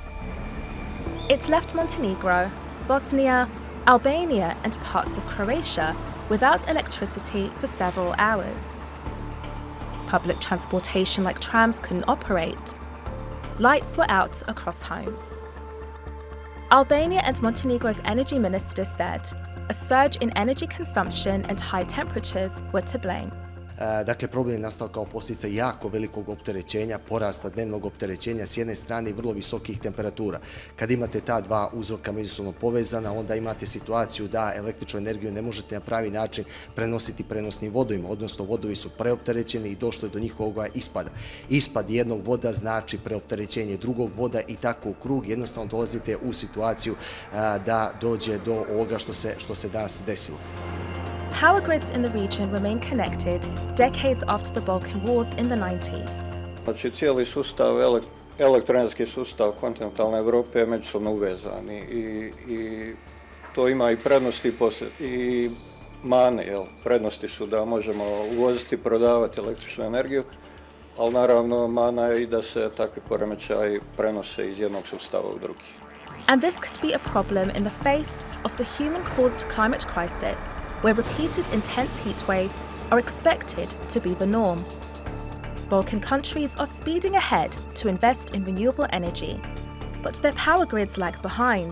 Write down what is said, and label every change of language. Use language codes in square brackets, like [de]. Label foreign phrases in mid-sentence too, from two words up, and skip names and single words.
[en] It's left Montenegro, Bosnia, Albania and parts of Croatia without electricity for several hours. Public transportation like trams couldn't operate. Lights were out across homes. Albania and Montenegro's energy minister said a surge in energy consumption and high temperatures were to blame. [bs] Dakle, problem je nastao kao posljedica jako velikog opterećenja, porasta dnevnog opterećenja s jedne strane i vrlo visokih temperatura. Kad imate ta dva uzroka međusobno povezana, onda imate situaciju da električnu energiju ne možete na pravi način prenositi prenosnim vodovima, odnosno vodovi su preopterećeni i došlo je do njihovog ispada. Ispad jednog voda znači preopterećenje drugog voda i tako u krug jednostavno dolazite u situaciju da dođe do ovoga što se danas desilo. [en] Power grids in the region remain connected decades after the Balkan Wars in the 90s. [hr] Znači, cijeli sustav, elektroenergetski sustav kontinentalne Europe je međusobno uvezan i to ima i prednosti i mane. Prednosti su da možemo uvoziti i prodavati električnu energiju, ali naravno mana je i da se takvi poremećaji prenose iz jednog sustava u drugi. [en] And this could be a problem in the face of the human-caused climate crisis, where repeated intense heat waves are expected to be the norm. Balkan countries are speeding ahead to invest in renewable energy, but their power grids lag behind.